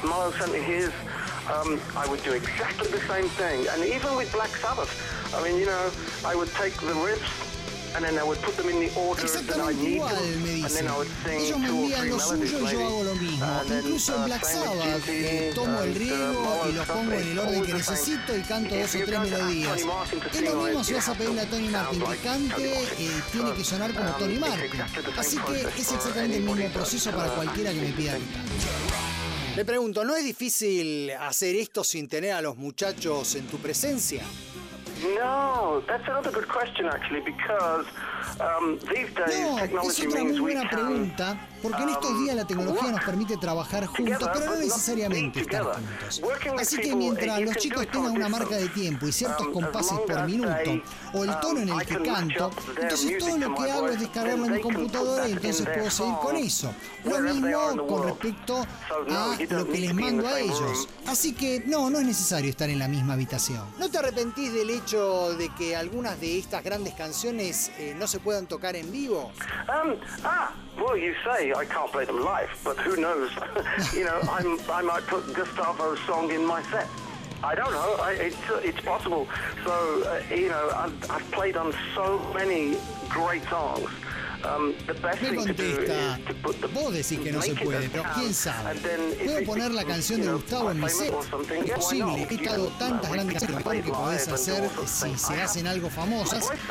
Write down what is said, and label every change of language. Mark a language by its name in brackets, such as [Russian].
[English] Molly sent me his, I would do exactly the same thing. And even with Black Sabbath, I mean, you know, I would take the riffs and then I would put them in the order that I need them. And then I would sing two or three melodies, [Spanish] Incluso en Black Sabbath, tomo el riego y los pongo en el orden que necesito y canto dos o tres melodías. Es lo mismo si vas a pedirle a Tony Martin que cante, tiene que sonar como Tony Martin. Así que es exactamente el mismo proceso para cualquiera que me pida que cante. Le pregunto, ¿no es difícil hacer esto sin tener a los muchachos en tu presencia? [English] No, that's another good question actually, because these days technology means we can. [Spanish] No, es otra muy buena pregunta, porque en estos días la tecnología nos permite trabajar juntos, pero no necesariamente estar juntos. Así que mientras los chicos tengan una marca de tiempo y ciertos compases por minuto, o el tono en el que canto, entonces todo lo que hago es descargarlo en mi computadora y entonces puedo seguir con eso. Lo mismo con respecto a lo que les mando a ellos. Así que no es necesario estar en la misma habitación. ¿No te arrepentís del hecho de que algunas de estas grandes canciones no se puedan tocar en vivo? [English] Well, you say I can't play them live, but who knows? You know, I might put Gustavo's song in my set. I don't know. It's possible. So, you know, I've played on so many great songs. [Spanish] Me contesta, vos decís que no se puede, pero quién sabe. ¿Puedo poner la canción de Gustavo en mi set? Es posible, he estado tantas grandes canciones que podés hacer si se hacen algo famosas.